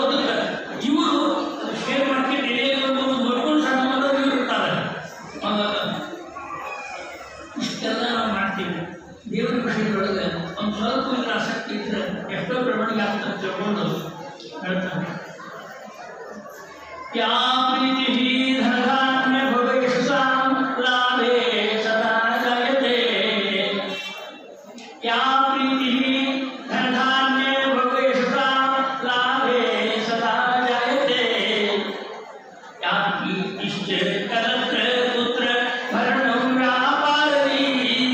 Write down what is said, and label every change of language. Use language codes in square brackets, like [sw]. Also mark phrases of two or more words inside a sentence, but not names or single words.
[kn] ಅದಕ್ಕೆ ಇವರು [en] share market [kn] ಎಲೆಯನ್ನು ನೋಡ್ಕೊಂಡು ಸ್ನಾನ ಮಾಡೋದು ಇವರು ಇರ್ತಾರೆ. ಇಷ್ಟೆಲ್ಲ ನಾವು ಮಾಡ್ತೀವಿ. ದೇವರ ವಿಷಯದೊಳಗೆ ಒಂದು ಸ್ವಲ್ಪ ಇದ್ರ ಆಸಕ್ತಿ ಇದ್ದರೆ ಎಷ್ಟೋ ಬೆಳವಣಿಗೆ ಆಗ್ತದೆ ತಿಳ್ಕೊಂಡು ಹೇಳ್ತಾನೆ. [sa] ಯಾ ಪ್ರೀತಿ ಧನಧಾನ್ಯ ಭೋಗಯಶಸಾಂ ಲಾಭೇ ಸದಾ ಜಾಯತೆ. ಯಾ ಪ್ರೀತಿ ಧನಧಾನ್ಯ ಭೋಗಯಶಸಾಂ ಲಾಭೇ ಸದಾ ಜಾಯತೆ. ಯಾ ಕೀರ್ತಿಶ್ಚ ಕಲತ್ರ ಪುತ್ರ ಭರಣಂ ವ್ಯಾಪಾರದಿ